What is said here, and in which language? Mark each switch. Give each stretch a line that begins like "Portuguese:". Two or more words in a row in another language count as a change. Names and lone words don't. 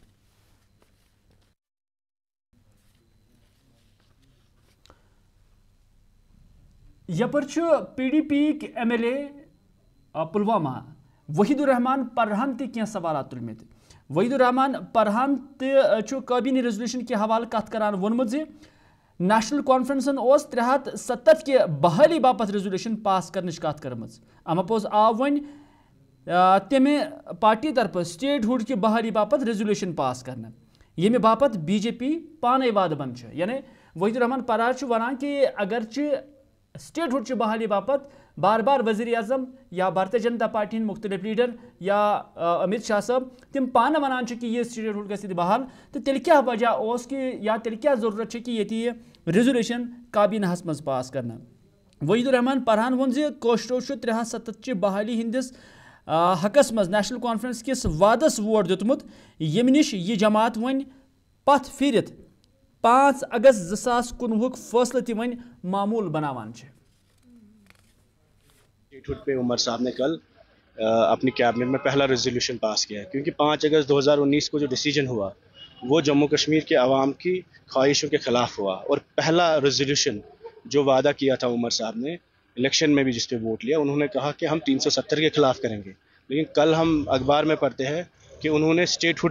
Kashmiri: یپر پی ڈی پی ایم ایل اے پلوامہ وحید الرحمان پرہان تہ کینٛہہ سوالات تلمت وحید الرحمان پرہان تہ
English: cabinet resolution
Kashmiri: کے حوالہ کت کران وونمت زِ نیشنل کانفرنسن 370 کہ بحالی باپت ریزولوشن پاس کرنچ کت کرمز اما پوز آو ون تمہ پارٹی طرف سٹیٹ ہوڈ کہ بحالی باپت ریزولوشن پاس کرنا یمہ باپت بی جے پی پانے وعدہ بند یعنی وحید الرحمان پرہان ونان کہ اگرچہ سٹیٹ ہوڈ بحالی باپت بار بار وزیر اعظم یا بھارتیہ جنتا پارٹی ہند مختلف لیڈر یا امت شاہ صاحب تم پانہ ونان کہ یہ سٹیٹ ہوڈ گژھِ بحال تو تیل کیا وجہ اس کہ یا تیل کیا ضرورت کہ یہ ریزولوشن کابینہ مز پاس کرنا وحید الرحمان پرہان وون زِ کٲشرو 370 چہ بحالی ہندس حقس مز نیشنل کانفرنس کس وعدس ووٹ دیتمت یم نش یہ جماعت ون پتھ پھرت 5 اگست 2019 فیصلہ تہ ون معمول بناوان چھ
Urdu: پہ عمر صاحب نے کل اپنی کیبنٹ میں پہلا ریزولوشن پاس کیا ہے کیونکہ 5 اگست 2019 کو جو ڈیسیجن ہوا وہ جموں کشمیر کے عوام کی خواہشوں کے خلاف ہوا اور پہلا ریزولوشن جو وعدہ کیا تھا عمر صاحب نے الیکشن میں بھی جس پہ ووٹ لیا انہوں نے کہا کہ ہم 370 کے خلاف کریں گے لیکن کل ہم اخبار میں پڑھتے ہیں کہ انہوں نے اسٹیٹ ہوڈ